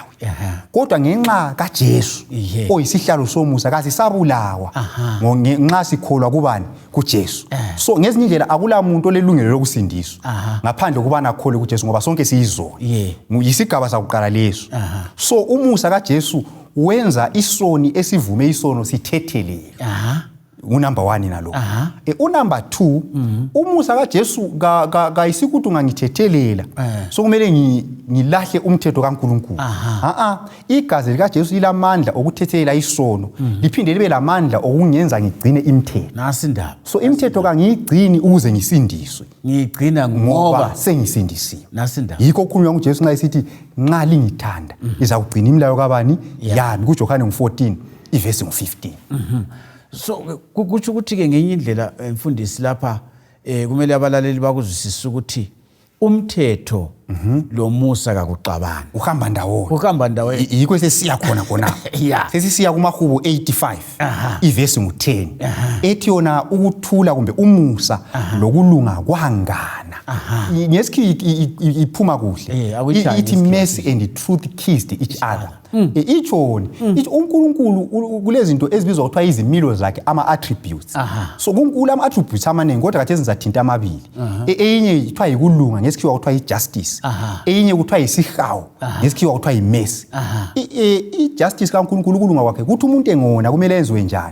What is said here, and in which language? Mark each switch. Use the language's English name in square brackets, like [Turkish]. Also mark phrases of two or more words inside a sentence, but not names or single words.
[North Ndebele] Kodwa ngenxa kaJesu oyisihlalo somusa kasisabulawa ngenxa sikholwa kubani kuJesu. So ngezinye indlela akula muntu olelungelo lokusindiswa ngaphandle kubana akhole kuJesu ngoba sonke siyizoni. Yisigaba sakuqala leso. So umusa kaJesu wenza isoni esivume isono sithethelele. unumber 1 nalo. Unumber 2 umusa kaJesu kayisikuthi ungangithethelele so kumele ngilahle umthetho kaNkulunkulu. Igazi likaJesu lilamandla okuthethelela isono liphinde libe lamandla okungenza ngigcine imithetho. Nasi indaba. So imithetho kangiyigcini ukuze ngisindiswe. Ngiyigcina ngoba sengisindisiwe. Nasi indaba. Yikho kukhulunywa uJesu nxa esithi nxa lingithanda izawugcina imilayo kabani yami kuJohane 14 ivesi 15. So kukuthi ukuthi ke ngenye indlela mfundisi lapha kumele abalaleli bakuzwisise ukuthi umthetho lo Musa kakuxabana uhamba ndawonye. Uhamba ndawonye. Yikho sesiya khona. Sesisiya kumahubo 85 ivesi 10 ethi yona ukuthula kumbe umusa lokulunga kwangana. Ngesikhi iphuma kuhle. [English] Ithi mercy and truth kissed each other. [North Ndebele] Ichoni uNkulunkulu kulezinto ezibizwa ukuthiwa izimilo zakhe ama-attributes. So kuNkulunkulu ama-attributes amaningi kodwa khathesi sizathinta amabili. Eyinye kuthiwa yikulunga ngesikhiwa kuthiwa yi-justice. Eyinye kuthiwa yisihawu ngesikhiwa kuthiwa yi-mercy. I-justice kaNkulunkulu ukulunga kwakhe kuthi umuntu engona kumele enziwe njani?